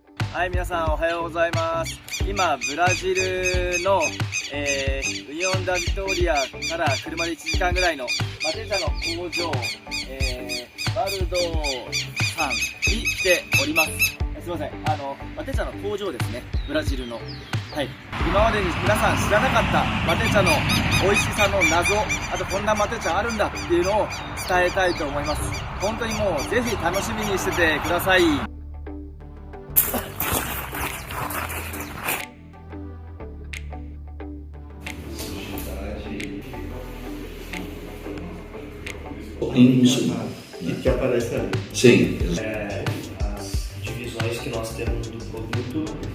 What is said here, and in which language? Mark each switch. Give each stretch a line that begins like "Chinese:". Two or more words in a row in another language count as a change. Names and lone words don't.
Japanese: はい、皆さんおはようございます。今、ブラジルの、ウニオン・ダ・ビトーリアから車で1時間ぐらいのマテ茶の工場、バルドさんに来ております。すいません、マテ茶の工場ですね、ブラジルの。はい、今までに皆さん知らなかったマテ茶の美味しさの謎、あとこんなマテ茶あるんだっていうのを伝えたいと思います。本当にもうぜひ楽しみにしててください。
Portuguese: Isso. Que aparece ali. Sim. As divisões que nós temos do produto.